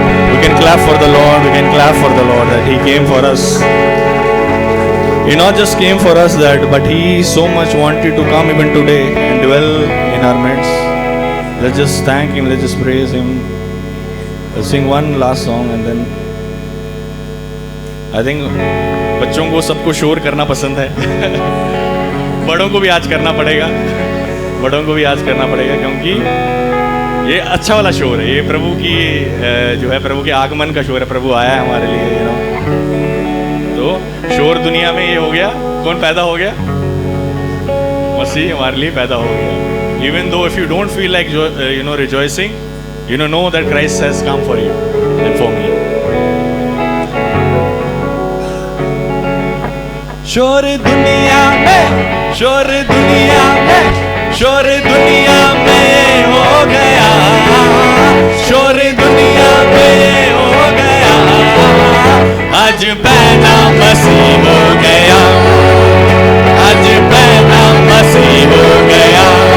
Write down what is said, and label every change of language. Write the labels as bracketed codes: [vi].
[en] We can clap for the Lord, we can clap for the Lord that He came for us. He not just came for us that, but He so much wanted to come even today and dwell in our midst. Let's just thank Him, let's just praise Him. Let's sing one last song and then I think [hi] बच्चों को सबको शोर करना पसंद है बड़ों को भी आज करना पड़ेगा, बड़ों को भी आज करना पड़ेगा, क्योंकि ये अच्छा वाला शोर है। ये प्रभु की जो है, प्रभु के आगमन का शोर है। प्रभु आया है हमारे लिए, यू नो। तो शोर दुनिया में ये हो गया, कौन पैदा हो गया? मसीह हमारे लिए पैदा हो गया। [en] Even though if you don't feel like rejoicing, know that Christ has come for you and for me. [hi] शोर दुनिया में, शोर दुनिया में, शोर दुनिया में हो गया, शोर दुनिया में हो गया, आज पैदा मसीह हो गया, आज पैदा मसीह हो गया।